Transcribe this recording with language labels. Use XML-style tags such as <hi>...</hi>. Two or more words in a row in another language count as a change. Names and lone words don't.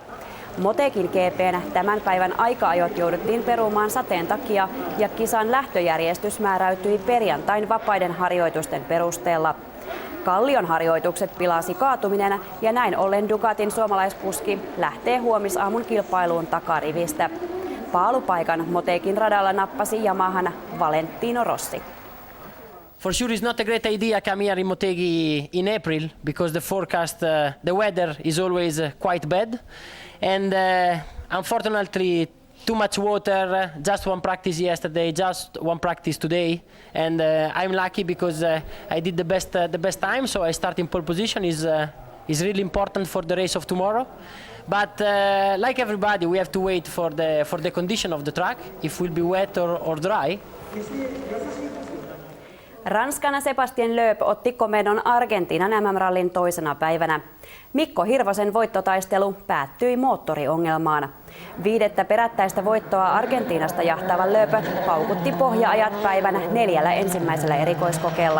<fi>Motekin GP:n tämän päivän aika-ajot jouduttiin perumaan sateen takia ja kisan lähtöjärjestys määräytyi perjantain vapaiden harjoitusten perusteella. Kallion harjoitukset pilasi kaatuminen ja näin ollen Ducatin suomalaiskuski lähtee huomisaamun kilpailuun takarivistä. Paalupaikan Motekin radalla nappasi Yamahan Valentino Rossi.</fi> <en>For sure it's not a great idea come here in Motegi in April because the forecast, the weather is always quite bad and unfortunately too much water, just one practice yesterday, just one practice today, and I'm lucky because I did the best time, so I start in pole position is really important for the race of tomorrow. But like everybody, we have to wait for the condition of the track, if it will be wet or dry.</en> <fi>Ranskan Sebastien Loeb otti komendon Argentiinan MM-rallin toisena päivänä. Mikko Hirvosen voittotaistelu päättyi moottoriongelmaan. 5. perättäistä voittoa Argentiinasta jahtava Loeb paukutti pohja-ajat päivän 4 ensimmäisellä erikoiskokeella.</fi>